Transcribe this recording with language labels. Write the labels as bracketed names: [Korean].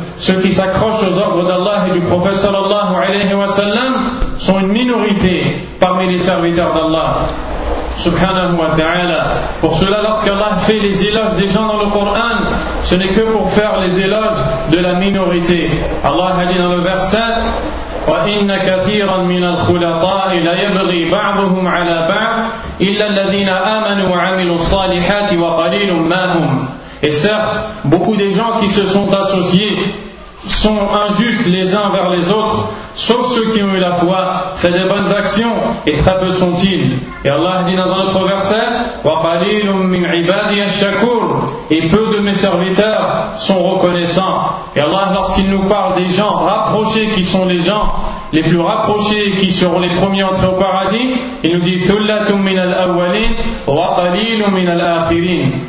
[French] Ceux qui s'accrochent aux ordres d'Allah et du prophète sallallahu alayhi wa sallam sont une minorité parmi les serviteurs d'Allah subhanahu wa ta'ala. Pour cela, lorsqu'Allah fait les éloges des gens dans le Coran, ce n'est que pour faire les éloges de la minorité. Allah a dit dans le verset [Arabic] وَإِنَّ كَثِيرًا مِنَ الْخُلَطَاءِ لَيَبْغِي بَعْضُهُمْ عَلَى بَعْضٍ إِلَّا الَّذِينَ آمَنُوا وَعَمِلُوا الصَّالِحَاتِ وَقَلِيلٌ مَا هُمْ. [French] Et certes, beaucoup des gens qui se sont associés sont injustes les uns vers les autres, sauf ceux qui ont eu la foi, fait des bonnes actions, et très peu sont-ils. Et Allah dit dans un autre verset [Arabic] وَقَلِيلٌ مِنْ عِبَادِيَ الشَّكُورُ. [French] Et peu de mes serviteurs sont reconnaissants. Et Allah, lorsqu'il nous parle des gens rapprochés, qui sont les gens les plus rapprochés et qui seront les premiers à entrer au paradis, il nous dit [Arabic] ثُلَّةٌ مِنَ الْأَوَّلِينَ وَقَلِيلٌ مِنَ الْآخِرِينَ.